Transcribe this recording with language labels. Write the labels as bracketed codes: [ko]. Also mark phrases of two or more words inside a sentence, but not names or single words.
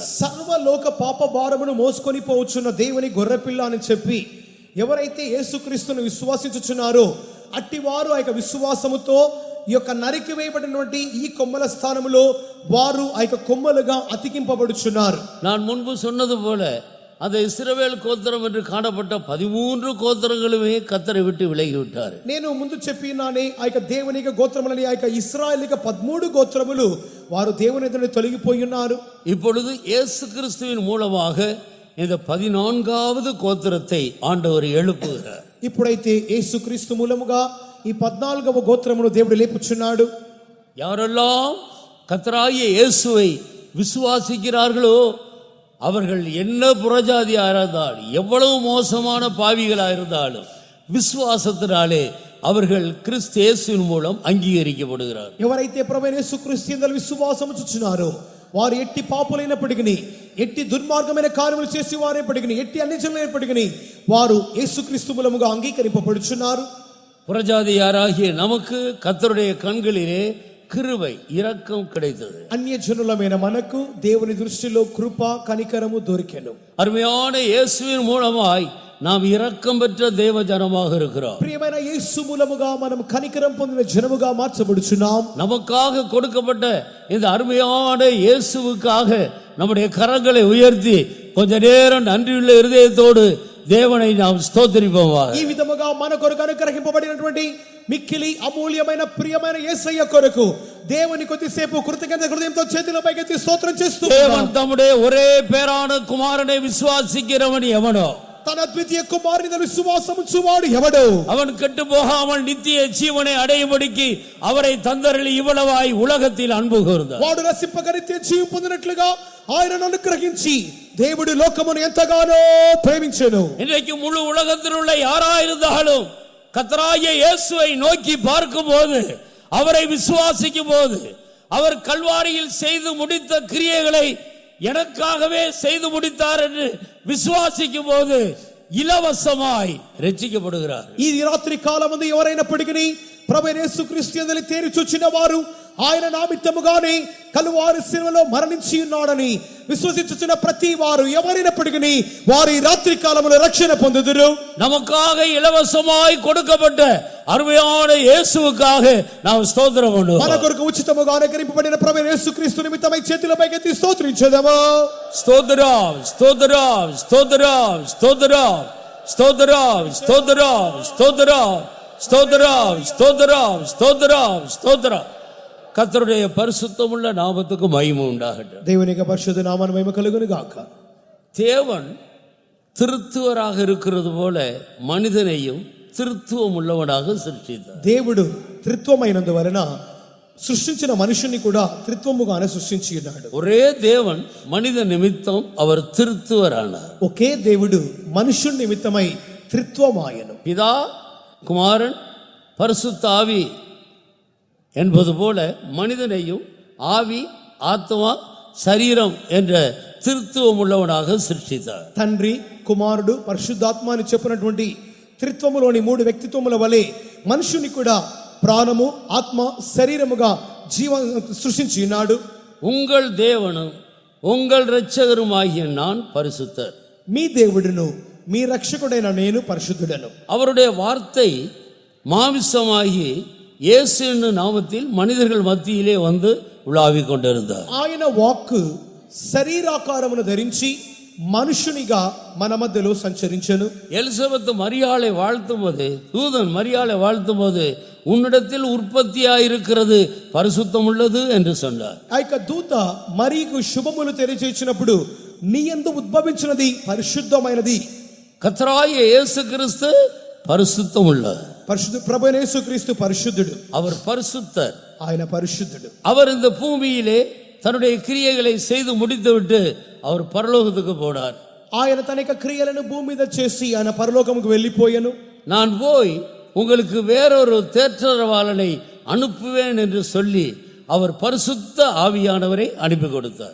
[te] సర్వలోక పాప భారమును మోసుకొని పోవచ్చున్న దేవుని గొర్రెపిల్ల అని చెప్పి ఎవరైతే యేసుక్రీస్తును విశ్వాసించుచున్నారో అట్టివారు ఆ యొక్క విశ్వాసముతో ఈ యొక్క నరికి వేయబడినటువంటి ఈ కొమ్మల స్థానములో వారు ఆ యొక్క కొమ్మలుగా అతికింపబడుచున్నారు. [ta] நான் முன்பு சொன்னது போல அந்த இஸ்ரவேல் கோத்திரம் என்று காணப்பட்ட 13 கோத்திரங்களுமே கர்த்தரை விட்டு விலகிவிட்டார். [te] నేను ముందు చెప్పినానే ఆ యొక్క దేవుని యొక్క గోత్రములని ఆ యొక్క ఇశ్రాయేలీయుల 13 గోత్రములు వారు దేవుని ఎదుట తొలగిపోయి ఉన్నారు. [ta] இப்பொழுது இயேசு கிறிஸ்துவின் மூலமாக இந்த 14வது கோத்திரத்தை ஆண்டவர் எழுப்புகிறார். [te] ఇప్పుడైతే యేసుక్రీస్తు మూలముగా ఈ 14వ గోత్రమును దేవుడు లేపుచున్నాడు. [ta] யாரெல்லாம் கர்த்தராகிய இயேசுவை விசுவாசிக்கிறார்களோ அவர்கள் என்ன புறஜாதியாக இருந்தாலும் எவ்வளவு மோசமான பாவிகளாக இருந்தாலும் விசுவாசத்தினாலே அவர்கள் கிறிஸ்து இயேசுவின் மூலம் அங்கீகரிக்கப்படுகிறார். [te] ఎవరైతే ప్రభువైన యేసుక్రీస్తు యందు విశ్వాసము ఉంచుచున్నారో వారు ఎట్టి పాపులైనప్పటికీ ఎట్టి దుర్మార్గమైన కార్యములు చేసి వారైనప్పటికీ ఎట్టి అన్యజనులైనప్పటికీ వారు యేసుక్రీస్తు మూలముగా అంగీకరింపబడుచున్నారు. [ta] புறஜாதியாராகிய நமக்கு கர்த்தருடைய கண்களிலே கிருபை இரக்கம் கிடைத்தது. [te] అన్యజనులమైన మనకు దేవుని దృష్టిలో కృప కనికరము దొరికెను. [ta] அருமையான இயேசுவின் மூலமாய் நாம் இரக்கம் பெற்ற தேவ ஜனமாக இருக்கிறோம். [te] ప్రియమైన యేసు మూలముగా మనం కనికరం పొందిన జనముగా మార్చబడుచున్నాం. [ta] நமக்காக கொடுக்கப்பட்ட இந்த அருமையான இயேசுவுக்காக நம்முடைய கரங்களை உயர்த்தி கொஞ்ச நேரம் நன்றியுள்ள இருதயத்தோடு தேவனை நாம் ஸ்தோத்திரிப்போமாக. [te] ఈ విధముగా మన కొరకు అనుగ్రహింపబడినటువంటి మిక్కిలి అమూల్యమైన ప్రియమైన యేసయ్య కొరకు దేవుని కొద్దిసేపు కృతజ్ఞత హృదయంతో చేతుల పైకెత్తి స్తోత్రం చేస్తూ [ta] தேவன் தம்முடைய ஒரே பேரான குமாரனை விசுவாசிக்கிறவன் எவனோ [te] తన ద్వితీయ కుమారుని విశ్వాసము ఉంచువాడు ఎవడు [ta] அவன் கெட்டு போகாமல் நித்திய ஜீவனை அடையும்படிக்கு அவரை தந்தருளி இவ்வளவாய் உலகத்தில் அன்பு கூர்ந்தார். [te] వాడు రక్షింపగ నిత్య జీవం పొందినట్లుగా ఆయనను అనుగ్రహించి దేవుడు లోకమును ఎంతగానో ప్రేమించెను. [ta] இன்றைக்கு முழு உலகத்தில் உள்ள யாராயிருந்தாலும் கர்த்தராகிய இயேசுவை நோக்கி பார்க்கும் போது அவரை விசுவாசிக்கும் போது அவர் கல்வாரியில் செய்து முடித்த கிரியைகளை எனக்காகவே செய்து முடித்தார் என்று விசுவாசிக்கும் போது இலவசமாய் ரட்சிக்கப்படுகிறார். [te] ఈ రాత్రి కాలమందు ఎవరైనప్పటికీ ప్రభువైన యేసుక్రీస్తు యందు తేరి చూచిన వారు ఆయన నామిత్తముగానే కలువారి శిలువలో మరణించి ఉన్నాడని విశ్వసించుచున్న ప్రతి వారు ఎవరైనప్పటికీ వారు ఈ రాత్రి కాలములో రక్షణ పొందుదురు. [ta] நமக்காக இலவசமாய் கொடுக்கப்பட்ட அருமையான இயேசுவுக்காக நாம் ஸ்தோத்திரம் பண்ணுவோம். [te] మన కొరకు ఉచితముగా అనుగ్రహింపబడిన ప్రభువైన యేసుక్రీస్తు నిమిత్తమై చేతుల పైకెత్తి స్తోత్రించెదము. [ta] ஸ்தோத்திரம் ஸ்தோத்திரம் ஸ்தோத்திரம் ஸ்தோத்திரம் ஸ்தோத்திரம் ஸ்தோத்திரம் ஸ்தோத்திரம் ஸ்தோத்திரம் ஸ்தோத்திரம் ஸ்தோத்திரம் ஸ்தோத்திரம். கர்த்தருடைய பரிசுத்தமுள்ள நாமத்துக்கு மகிமை உண்டாகட்டும். [te] దేవుని యొక్క పరిశుద్ధ నామమునకు మహిమ కలుగును గాక. [ta] தேவன் திருத்துவராக இருக்கிறது போல மனிதனையும் திருத்துவம் உள்ளவனாக சிருஷ்டித்தார். [te] దేవుడు త్రిత్వమైనందువలన సృష్టించిన మనుషుని కూడా త్రిత్వముగానే సృష్టించి ఉన్నాడు. [ta] ஒரே தேவன் மனித நிமித்தம் அவர் திருத்துவரானார். [te] ఒకే దేవుడు మనుషుని నిమిత్తమై త్రిత్వమాయను. [ta] பிதா குமாரன் பரிசுத்த ஆவி என்பது போல மனிதனையும் ஆவி ஆத்மா சரீரம் என்ற திருத்துவம் உள்ளவனாக சிருஷ்டித்தார். [te] తండ్రి కుమారుడు పరిశుద్ధాత్మ అని చెప్పినటువంటి త్రిత్వములోని మూడు వ్యక్తిత్వముల వలె మనుషుని కూడా ప్రాణము ఆత్మ శరీరముగా సృష్టించి ఉన్నాడు. [ta] உங்கள் தேவனும் உங்கள் இரட்சகருமாகிய நான் பரிசுத்தர். [te] మీ దేవుడును మీ రక్షకుడైన నేను పరిశుద్ధుడను. [ta] அவருடைய வார்த்தை மாமிசமாகி இயேசு என்னும் நாமத்தில் மனிதர்கள் மத்தியிலே வந்து உலாவிக் கொண்டிருந்தார். [te] ఆయన వాక్కు శరీరాకారమును ధరించి మనుషునిగా మన మధ్యలో సంచరించెను. [ta] எலிசபெத் மரியாளை வாழ்த்தும் போது தூதன் மரியாளை வாழ்த்தும் போது உன்னிடத்தில் உற்பத்தியாயிருக்கிறது பரிசுத்தம் உள்ளது என்று சொன்னார். [te] ఆ యొక్క దూత మరియకు శుభములు తెలియజేసినప్పుడు నీ యందు ఉద్భవించినది పరిశుద్ధమైనది. [ta] கர்த்தராகிய இயேசு கிறிஸ்து பரிசுத்தம் உள்ளவர். [te] పరిశుద్ధ ప్రభువైన యేసుక్రీస్తు పరిశుద్ధుడు. [ta] அவர் பரிசுத்தர். [te] ఆయన పరిశుద్ధుడు. [ta] அவர் இந்த பூமியிலே தன்னுடைய கிரியைகளை செய்து முடித்துவிட்டு அவர் பரலோகத்துக்கு போனார். [te] ఆయన తన యొక్క క్రియలను భూమి మీద చేసి ఆయన పరలోకముకు వెళ్ళిపోయాను. [ta] நான் போய் உங்களுக்கு வேறொரு தேற்றரவாளனை அனுப்புவேன் என்று சொல்லி அவர் பரிசுத்த ஆவியானவரை அனுப்பி கொடுத்தார்.